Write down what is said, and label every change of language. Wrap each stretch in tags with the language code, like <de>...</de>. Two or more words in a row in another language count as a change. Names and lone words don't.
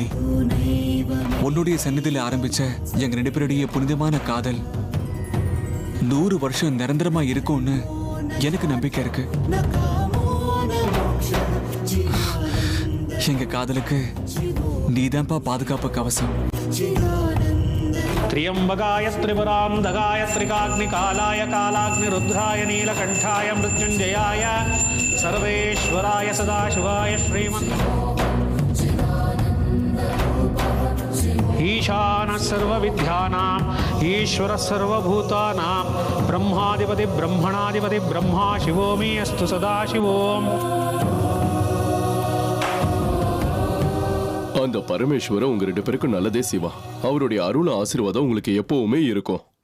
<ta>உன்னுடைய சந்நிதியில ஆரம்பிச்ச எங்க 2 பேருடைய புனிதமான காதல் 100 வருஷம் நிரந்தரமா இருக்கும்னு எனக்கு நம்பிக்கை இருக்கு. எங்க காதலுக்கு நீதான்ப்பா பாதுகாப்பு கவசம்.</ta> <sa>त्र्यंबकाय त्रिपुरांधकाय त्रिकाग्निकालाय कालाग्निरुद्राय नीलकंठाय मृत्युंजयाय सर्वेश्वराय सदाशिवाय श्रीमन् ईशानः सर्वविद्यानाम् ईश्वरः सर्वभूतानां ब्रह्माधिपति ब्रह्मणाधिपति ब्रह्मा शिवो मे अस्तु सदाशिवोम्.</sa> <ta>அந்த பரமேஸ்வரன் உங்க 2 பேருக்கும் நல்லதே செய்வா. அவருடைய அருள் ஆசீர்வாதம் உங்களுக்கு எப்பவுமே இருக்கும்.</ta>